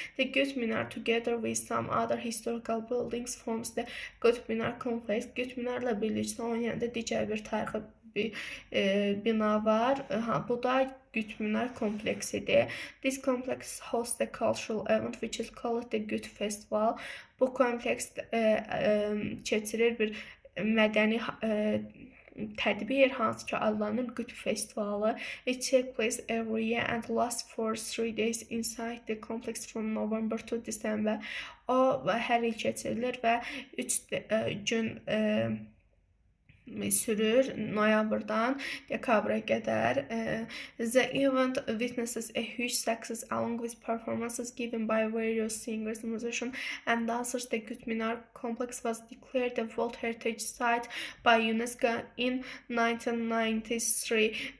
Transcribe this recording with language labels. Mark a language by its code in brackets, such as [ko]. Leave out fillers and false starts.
[en] The Qutb Minar together with some other historical buildings forms the Qutb Minar complex. [az] Qutb Minarla birlikdə onun yanında digər bir tarixi bina var. Bu da Qutb Minar kompleksidir. [en] This complex hosts a cultural event which is called the Qutb Festival. [az] Bu kompleks keçirir bir mədəni tədbir, hansı ki adlanır Qutb Festivalı. [en] It takes place every year and lasts for 3 days inside the complex from November to December. [az] O hər il keçirilir və 3 gün sürür, noyabrdan dekabra qədər. [en] The event witnesses a huge success along with performances given by various singers, musicians and dancers. The Qutb Minar complex was declared a World Heritage Site by UNESCO in 1993.